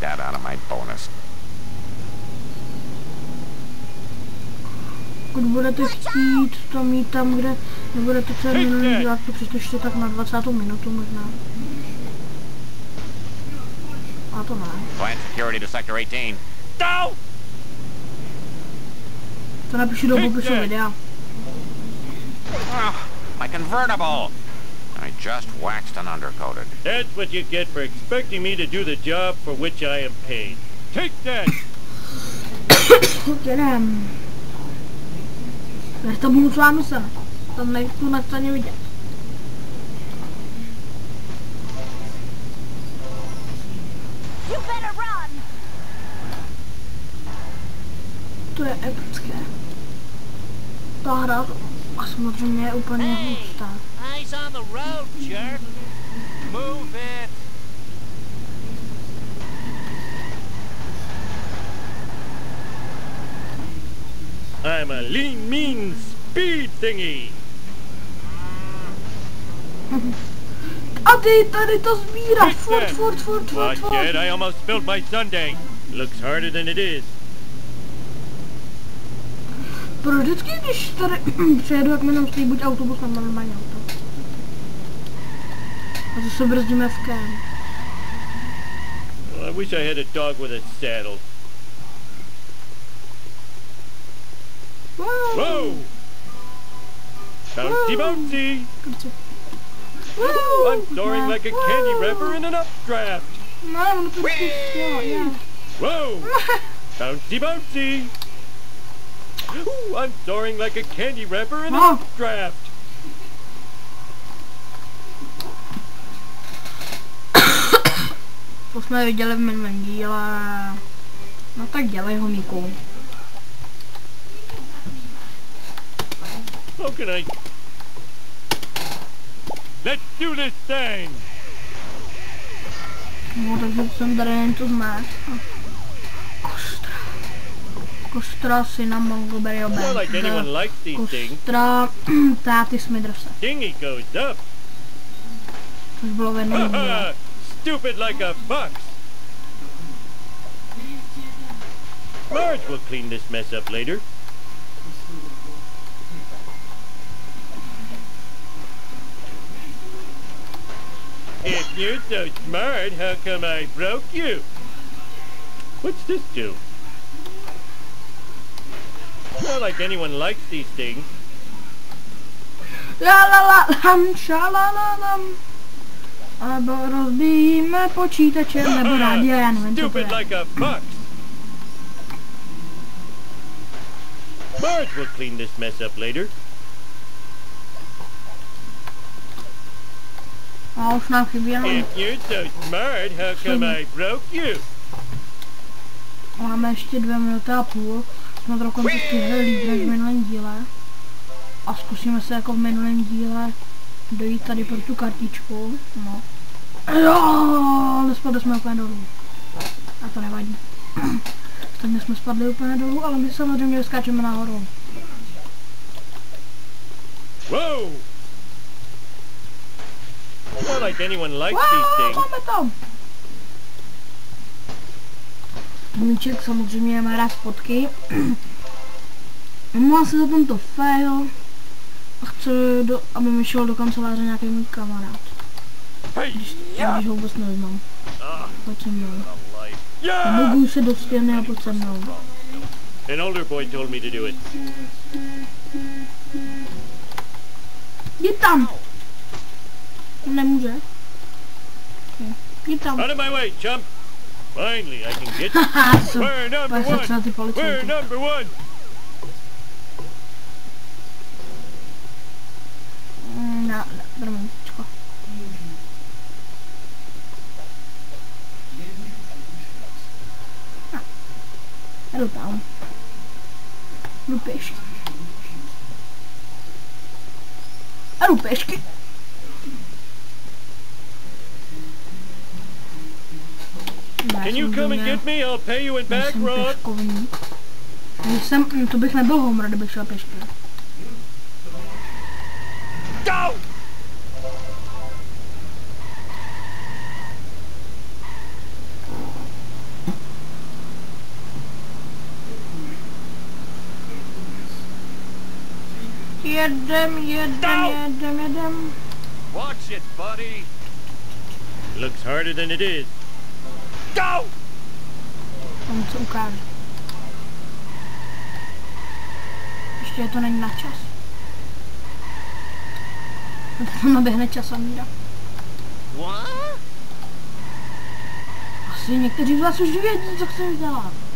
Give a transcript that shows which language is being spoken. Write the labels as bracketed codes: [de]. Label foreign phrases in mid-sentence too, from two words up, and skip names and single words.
[cs] Pokud budete chtít to mít tam, kde nebudete celý minulý díl, to přitočte tak na 20. minutu možná. A to ne. To napíšu do popisu videa. [en] My convertible! I just waxed and undercoated. That's what you get for expecting me to do the job for which I am paid. Take that! [cs] Jdem. Než to budu s vámi se. Tam nechci na straně vidět. To je epické. Ta hra a samozřejmě je úplně hustá. [en] Eyes on the road, jerk. Move it. I'm a lean, mean speed thingy. [cs] A ty tady to sbíráš, furt. [en] Watch it, I almost spilled my sundae. Looks harder than it is. [cs] Pro vždycky, když tady přejedu, jak mi nám stojí buď autobus, nebo normální auto. A zase brzdíme v kém. [en] Well, I wish I had a dog with a saddle. Whoa! Bouncy, bouncy! I'm soaring like a candy wrapper in an updraft. [cs] No, to yeah. [en] Whoa! Bouncy, bouncy! Ooh, I'm soaring like a candy wrapper in an updraft. [cs] To jsme viděli v minulém díle. No tak dělej ho, Míku. [en] How can I... Let's do this thing! [cs] No, takže jsem tady jen to zmáš. Kostra. Kostra syna Mongleberryho [en] Not like anyone likes these things. [cs] Kostra táty Smithers. [en] Dingy goes up. [cs] Což bylo ve dnešní díle. [en] Stupid like a fox. Marge will clean this mess up later. If you're so smart, how come I broke you? What's this do? Not like anyone likes these things. La la la lam, šalalalam. [cs] Alebo rozbíjíme počítačem nebo rádio, já nevím, co to je. [en] Stupid like a fox. Marge will clean this mess up later. [cs] A už nám chybí jenom. [en] If you're so smart, how come I broke you? [cs] Máme ještě 2 minuty a půl. Jsme to dokonce stihli líp než v minulém díle. A zkusíme se jako v minulém díle dojít tady pro tu kartičku. No. Jo, nespadli jsme úplně dolů. A to nevadí. Stejně jsme spadli úplně dolů, ale my samozřejmě skáčeme nahoru. Whoa! [en] Not like anyone likes these things. [cs] Máme to! Míček samozřejmě má rád fotky. Omlouvám se za tento fail. A chci, aby mi šel do kanceláře nějaký můj kamarád. Když ho vůbec neznám. Pojď se mnou. Buguj se do stěny a pojď se mnou. [en] An older boy told me to do it. [cs] Jdi tam! Nemůže. Jdi tam. [en] Out of my way, chump! Finally, I can get you. We're number one! We're number one! [cs] No, promiňčko. Jdu tam. Jdu pěšky. Jdu pěšky. [en] Can you come and get me? I'll pay you in back, Rob. [cs] To bych nebyl Homer, kdybych šel pěšky. [en] Go! [cs] Jedem. [en] Watch it, buddy. Looks harder than it is. Go! [cs] Tam co ukáže. Ještě to není na čas. To naběhne časomíra. Asi někteří z vás už vědí, co chceš dělat.